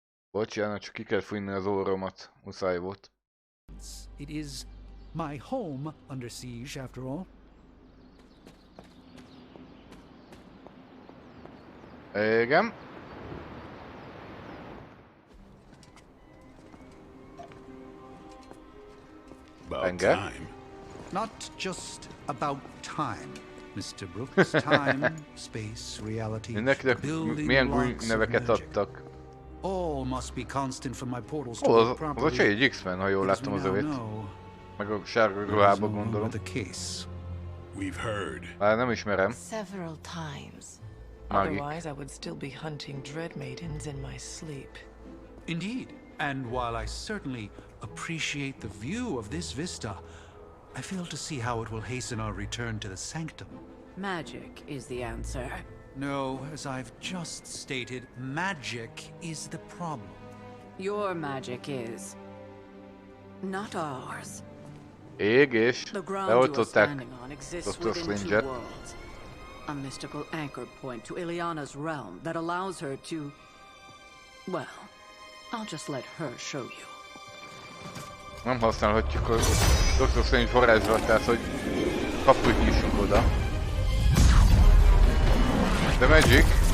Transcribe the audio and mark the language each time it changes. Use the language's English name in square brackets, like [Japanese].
[Hungarian] Bocsánat, csak ki kell fújni az orromat. Muszáj volt. [English] It is my home under siege, after all. [Hungarian] Igen. [English] About time. Not just about time, Mr. Brooks. Time, space, reality, building blocks of magic. All must be constant from my portals to work properly. [Hungarian] Az a egy X-Men, ha jól láttam az övét. Meg a sárga ruhába gondolom. [English] We've heard. [Hungarian] Nem ismerem. [English] Several times. Otherwise, I would still be hunting dread maidens in my sleep. Indeed. And while I certainly appreciate the view of this vista, I fail to see how it will hasten our return to the sanctum. Magic is the answer. No, as I've just stated, magic is the problem. Your magic is. Not ours. [Hungarian] Égés. [English] The ground you are standing on exists within two worlds. A mystical anchor point to Ileana's realm that allows her to... Well, I'll just let her show you. [Hungarian] Nem használhatjuk a Dr. Strange varázslatát, hogy kaput nyissunk oda. De Magic.